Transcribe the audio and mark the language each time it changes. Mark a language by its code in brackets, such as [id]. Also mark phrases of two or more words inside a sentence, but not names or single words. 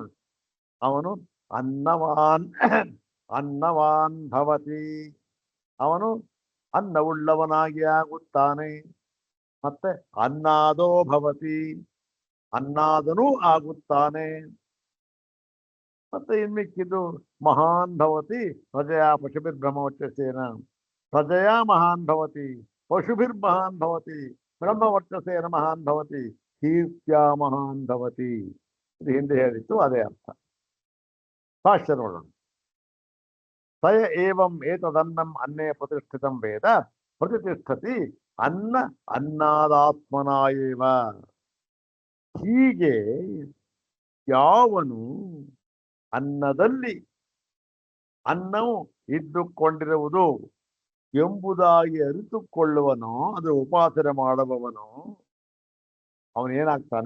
[kn] ಅವನು [sa] ಅನ್ನವಾನ್ ಅನ್ನವಾನ್ ಭವತಿ, [kn] ಅವನು ಅನ್ನವುಳ್ಳವನಾಗಿ ಆಗುತ್ತಾನೆ. ಮತ್ತೆ [sa] ಅನ್ನಾದೋ ಭವತಿ, [kn] ಅನ್ನಾದನೂ ಆಗುತ್ತಾನೆ. ಮತ್ತೆ ಇನ್ಮಿಕ್ಕಿದ್ದು [sa] ಮಹಾನ್ ಭವತಿ ಪ್ರಜೆಯ ಪಶುಭಿರ್ಬ್ರಹ್ಮವರ್ಚಸೇನ, ಪ್ರಜೆಯ ಮಹಾನ್ ಭವತಿ ಪಶುಭಿರ್ಮಹಾನ್ ಭವತಿ ಬ್ರಹ್ಮವರ್ಚಸೇನ ಮಹಾನ್ ಭವತಿ ಕೀರ್ತ್ಯ ಮಹಾನ್ ಭವತಿ. [kn] ಇದು ಹಿಂದೆ ಹೇಳಿತ್ತು, ಅದೇ ಅರ್ಥ. ಭಾಷ್ಯ ನೋಡೋಣ. [sa] ಸಯ ಏವಂ ಏತದನ್ನಂ ಅನ್ನೇ ಪ್ರತಿಷ್ಠಿತಂ ವೇದ ಪ್ರತಿಷ್ಠತಿ ಅನ್ನ ಅನ್ನಾದಾತ್ಮನ ಏವ. [kn] ಹೀಗೆ ಯಾವನು ಅನ್ನದಲ್ಲಿ ಅನ್ನವು ಇದ್ದುಕೊಂಡಿರುವುದು ಎಂಬುದಾಗಿ ಅರಿತುಕೊಳ್ಳುವನೋ, ಅದು ಉಪಾಸನೆ ಮಾಡುವವನು, ಅವನೇನಾಗ್ತಾನೆ?